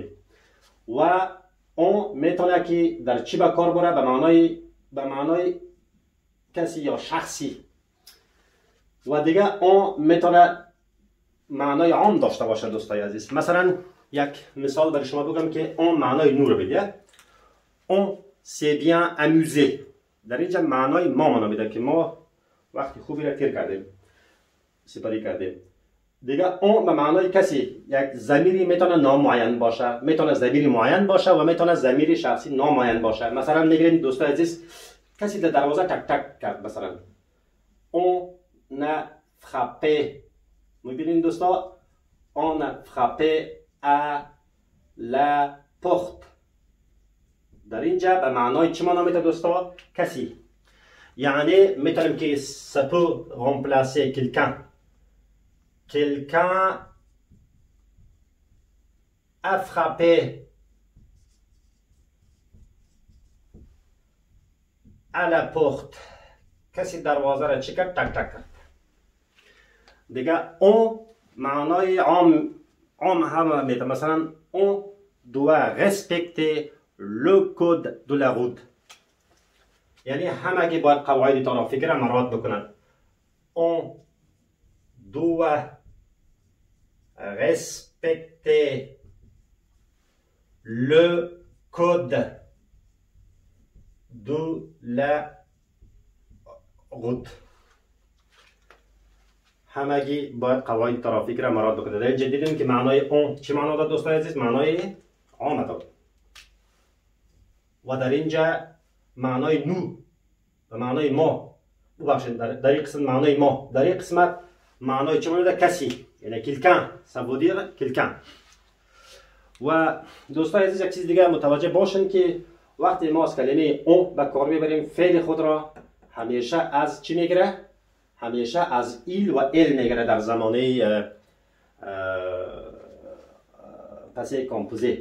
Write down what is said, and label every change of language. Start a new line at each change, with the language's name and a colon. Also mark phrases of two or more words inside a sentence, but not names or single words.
Persian: و اون میتونه که در چی به کار بره؟ به معنای کسی یا شخصی. و دیگه اون میتونه معنای عام داشته باشه دوستای عزیز. مثلا یک مثال برای شما بگم که اون معنای نو رو بده.
French: اون s'est bien amusé.
Persian: در اینجا معنای ما منو میده که ما وقتی خوبی را تیر کردیم، سپری کردیم. دیگه اون به معنای کسی، یک ضمیری میتونه نامعین باشه، میتونه ضمیر معین باشه و میتونه ضمیر شخصی نامعین باشه. مثلا میگیم دوستای عزیز کسی در دروازه تک تک کرد، مثلا اون نه frappé. میبینید دوستا،
French: on a frappé à la porte.
Persian: در اینجا به معنای چی معنا میده دوستا؟ کسی. یعنی میتونیم که
French: ça peut remplacer quelqu'un. Quelqu'un a frappé à la porte.
Persian: کسی دروازه را چی کرد؟ تک تک کرد. دیگه اون معنای عام هم میده.
French: مثلا on doit respecter le code de la route.
Persian: یعنی همگی باید قواعد ترافیک را مراعات بکنند.
French: on doit respecter le code de la route.
Persian: همگی باید قواعد ترافیک را مراعات بکنند. در اینجا دیدیم که معنای اون چی معنا داد دوستای عزیز؟ معنای عام داد. و در اینجا معنای نو و معنای ما، ببخشید در این قسمت معنای ما، در این قسمت معنای چه معنی کسی، یعنی quelqu'un،
French: ça veut dire quelqu'un.
Persian: و دوستای عزیز یک چیز دیگه متوجه باشین که وقتی ما از کلمه اون به کار میبریم، فعل خود را همیشه از چی میگیره؟ همیشه از ایل و ال میگیره در زمانه
French: passé composé.